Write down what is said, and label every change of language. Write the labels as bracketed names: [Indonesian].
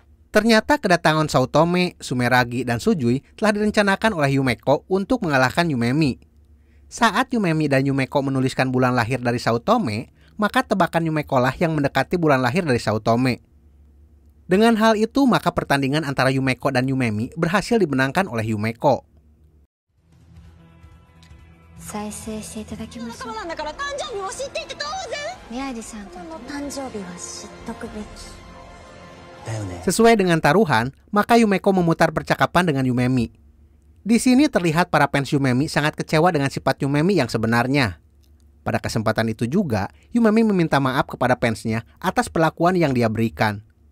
[Indonesian] Ternyata kedatangan Saotome, Sumeragi, dan Sujui telah direncanakan oleh Yumeko untuk mengalahkan Yumemi. Saat Yumemi dan Yumeko menuliskan bulan lahir dari Saotome, maka tebakan Yumeko lah yang mendekati bulan lahir dari Saotome. Dengan hal itu, maka pertandingan antara Yumeko dan Yumemi berhasil dimenangkan oleh Yumeko. [Japanese] 再生していただきましょう。仲間なんだから誕生日も知っていて当然。宮入さんとの誕生日は知っとくべき。 [Indonesian] Sesuai dengan taruhan, maka Yumeko memutar percakapan dengan Yumemi. Di sini terlihat para fans Yumemi sangat kecewa dengan sifat Yumemi yang sebenarnya. Pada kesempatan itu juga, Yumemi meminta maaf kepada fansnya atas perlakuan yang dia berikan.